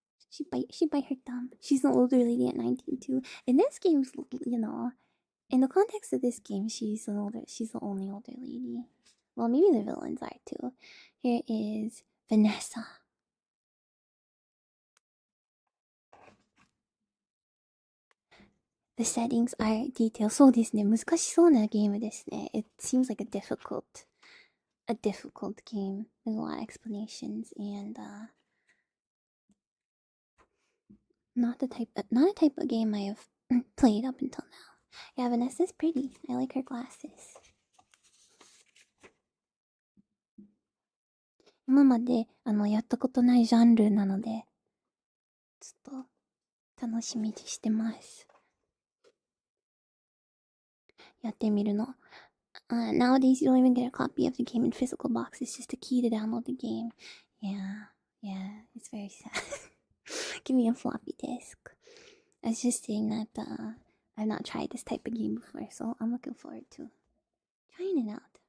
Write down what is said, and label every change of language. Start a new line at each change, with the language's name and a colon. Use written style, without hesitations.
English: She bite her thumb. She's an older lady at 19 too. In this game, you know, in the context of this game, she's the only older lady. Well, maybe the villains are too. Here is Vanessa. The settings are detailed.
Japanese: そうですね。難しそうなゲームですね。
English: It seems like a difficult game. There's a lot of explanations and not a type of game I have played up until now. Yeah, Vanessa's pretty. I like her glasses.
Japanese: 今までやったことないジャンルなので、ちょっと楽しみにしてます。やってみるの。
English: Nowadays, you don't even get a copy of the game in physical box. It's just a key to download the game. Yeah, it's very sad. Give me a floppy disk. I was just saying that I've not tried this type of game before, so I'm looking forward to trying it out.